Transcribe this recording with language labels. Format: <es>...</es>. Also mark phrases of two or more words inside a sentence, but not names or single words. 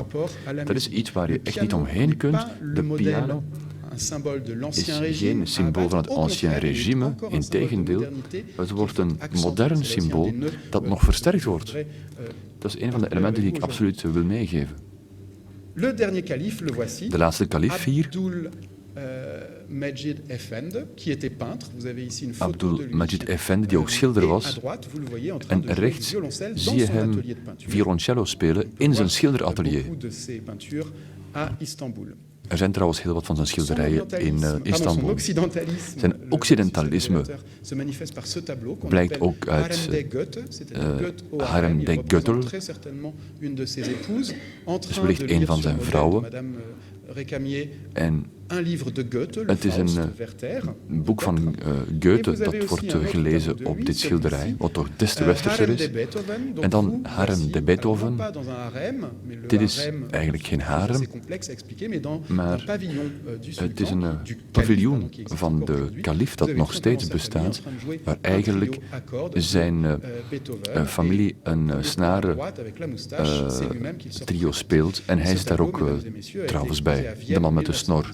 <nl>Dat is iets waar je echt niet omheen kunt. De piano is geen symbool van het ancien regime, integendeel, het wordt een modern symbool dat nog versterkt wordt. Dat is een van de elementen die ik absoluut wil meegeven. De laatste kalif hier, Mejid Effendi,</nl> <fr>qui était peintre. Vous avez ici une photo</fr> <nl>Abdul</nl> <fr>de lui.</fr> <nl>Mejid Effendi, die ook schilder was. En rechts zie je hem violoncello spelen in zijn schilderatelier. Er zijn trouwens heel wat van zijn schilderijen in</nl> <fr>Son</fr> <nl>Istanbul.</nl> <fr>occidentalisme,</fr> <nl>Zijn occidentalisme</nl> <fr>se manifeste par ce tableau qu'on</fr> <nl>blijkt</nl> <fr>appelle</fr> <nl>ook uit</nl> <fr>Harem des Goethe, c'est-à-dire Goethe au</fr> <nl>Harem</nl> <fr>harem. Il</fr> <nl>des</nl> <fr>représente</fr> <nl>Goethe.</nl> <fr>très certainement une de ses épouses en</fr> <nl>Dus</nl> <fr>train</fr> <nl>wellicht</nl> <fr>de</fr> <nl>een</nl> <fr>lire</fr> <nl>van</nl> <fr>sur</fr> <nl>zijn</nl> <fr>modèle</fr> <nl>vrouwen.</nl> <fr>de Madame Récamier</fr> <nl>En</nl> <fr>un livre de Goethe, Le</fr> <nl>het is</nl> <fr>Faust,</fr> <nl>een</nl> <fr>Werther.</fr> <nl>boek van Goethe dat wordt gelezen op dit schilderij, wat toch des te westerser is. En dan Harem de Beethoven. Dit is eigenlijk geen harem, maar het is een paviljoen van de kalif dat nog steeds bestaat, waar eigenlijk zijn familie een snaren trio speelt en hij zit daar ook trouwens bij, de man met de snor.</nl>